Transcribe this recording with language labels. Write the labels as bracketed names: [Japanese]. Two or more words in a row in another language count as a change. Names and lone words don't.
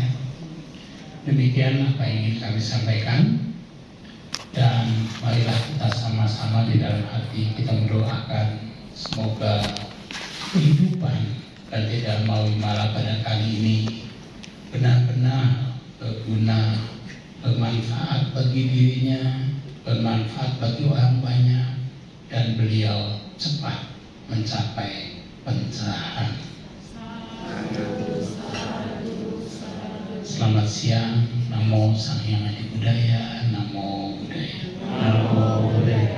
[Indonesian] Demikian apa yang ingin kami sampaikan, dan marilah kita sama-sama di dalam hati kita mendoakan semoga kehidupan Bante Dharma Wimala pada kali ini benar-benar berguna, bermanfaat bagi dirinya, bermanfaat bagi orang banyak, dan beliau cepat mencapai pencerahan. Selamat siang. [Pali] Namo Sang Hyang Adi Budaya. Namo Buddhaya. Namo Buddhaya.